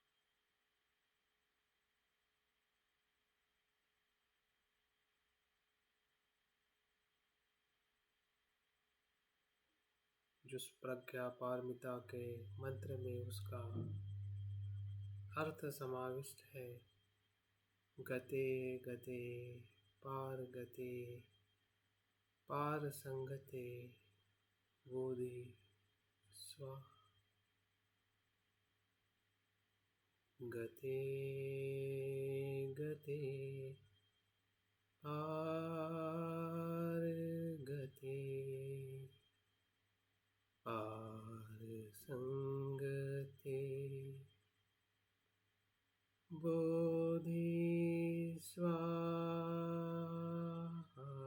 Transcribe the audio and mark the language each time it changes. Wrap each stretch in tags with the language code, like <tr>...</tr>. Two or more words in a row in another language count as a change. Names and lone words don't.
<hi>जिस प्रज्ञा पारमिता के मंत्र में उसका अर्थ समाविष्ट है।</hi> <sa>गते गते पार गते पार संगते बोधि स्वा। गते गते पार गते पार संगते बोधि स्वाहा।</sa>